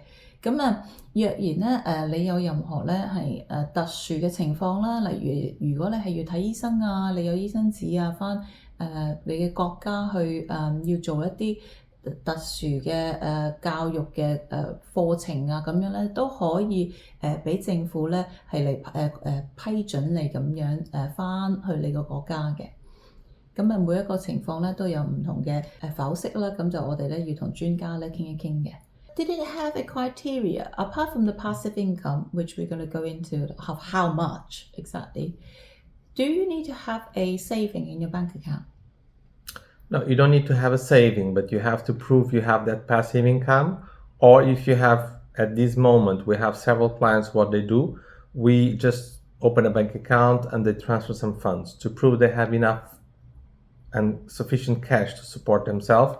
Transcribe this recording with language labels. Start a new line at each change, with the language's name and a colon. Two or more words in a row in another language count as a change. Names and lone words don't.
Cantonese: 咁若然咧你有任何咧係特殊嘅情況啦，例如如果你係要睇醫生啊，你有醫生紙啊，返你嘅國家去要做一啲特殊嘅教育嘅課程啊，咁樣咧都可以俾政府咧係嚟批准你咁樣返去你個國家嘅。咁啊，每一個情況咧都有唔同嘅剖析啦，咁就我哋咧要同專家咧傾一傾嘅。
English: Did it have a criteria apart from the passive income, which we're going to go into of how much exactly? Do you need to have a saving in your bank account? No, you don't need to have a saving, but you have to prove you have that passive income. Or if you have, at this moment, we have several clients, what they do, we just open a bank account and they transfer some funds to prove they have enough and sufficient cash to support themselves.